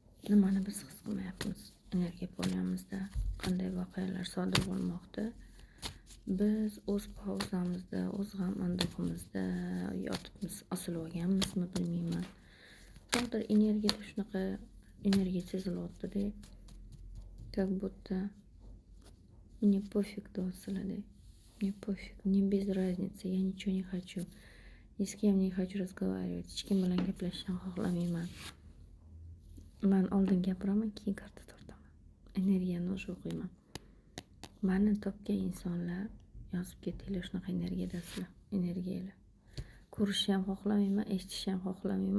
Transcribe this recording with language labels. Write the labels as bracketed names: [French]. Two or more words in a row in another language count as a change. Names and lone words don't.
[Uzbek] nimani biz his qilmayapmiz? Energiya polyamizda qanday voqealar sodir bo'lmoqda? Biz o'z pauzamizda, o'z g'am anduhimizda yotibmiz, osilib olganmizmi bilmayman. Hozir energiyada shunaqa energiya sezilyapti-da. [Russian] Как будто мне пофиг deyapsizlar-da. Мне пофиг, мне без разницы, я ничего не хочу. Ни с кем не хочу разговаривать, [Uzbek] hech kim bilan gaplashishni xohlamayman. Men oldin gapiraman, keyin karta tortaman. Energiyani o'sha o'qiyman. Mani topgan insonlar yozib ketinglar, shunaqa energiyadasizlar, energiyalar. Ko'rishni ham xohlamayman, eshitishni ham xohlamayman.